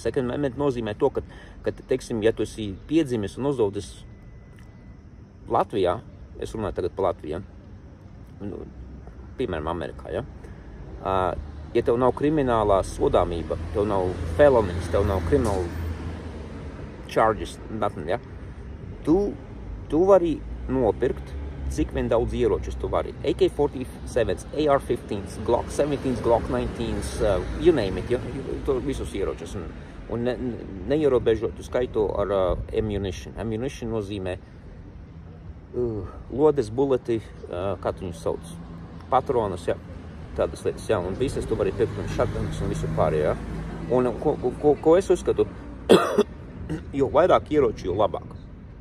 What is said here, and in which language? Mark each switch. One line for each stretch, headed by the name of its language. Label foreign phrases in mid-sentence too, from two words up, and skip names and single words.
Latvian: Second Amendment nozīmē to, ka teiksim, ja tu esi piedzimis un uzaugis Latvijā, es runāju tagad par Latviju, piemēram, Amerikā, ja? Ja tev nav kriminālā sodāmība, tev nav felonies, tev nav
English: criminal charges, nothing,
Latvian: ja? Tu vari nopirkt cik vien daudz ieročus tu vari. AK-47, AR-15,
English: Glock 17, Glock 19, you name it,
Latvian: ja? Visus ieročus. Un neierobežotu skaitu ar ammunition. Ammunition nozīmē lodes, buleti, kā tu viņus sauc, patronas, ja? Tādas lietas, ja? Un visas tu vari pirkt un shotguns un visu pārējo, ja? Un ko es uzskatu, jo vairāk ieroči, jo labāk.